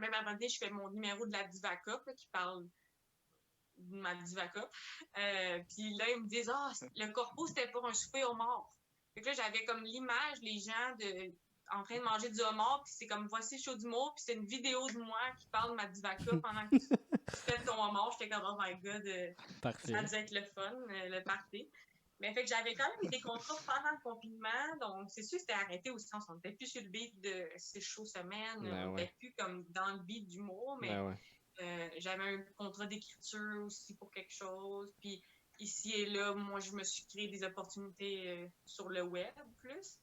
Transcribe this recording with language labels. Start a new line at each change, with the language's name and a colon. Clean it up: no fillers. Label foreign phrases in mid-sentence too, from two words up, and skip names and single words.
French: Même avant je fais mon numéro de la Diva Cup qui parle de ma Diva Cup. Puis là, ils me disent le corpo, c'était pour un souper au mort. Fait que là, j'avais comme l'image, les gens en train de manger du homard, puis c'est comme voici le show d'humour, puis c'est une vidéo de moi qui parle de ma Diva Cup pendant que tu fais ton homard. J'étais comme,
English: oh my god,
French: ça devait être le fun, le party. Mais fait que j'avais quand même eu des contrats pendant le confinement, donc c'est sûr que c'était arrêté au sens, on n'était plus sur le beat de 6 shows semaine, on n'était plus comme dans le beat d'humour, mais j'avais un contrat d'écriture aussi pour quelque chose, puis ici et là, moi, je me suis créé des opportunités sur le web plus.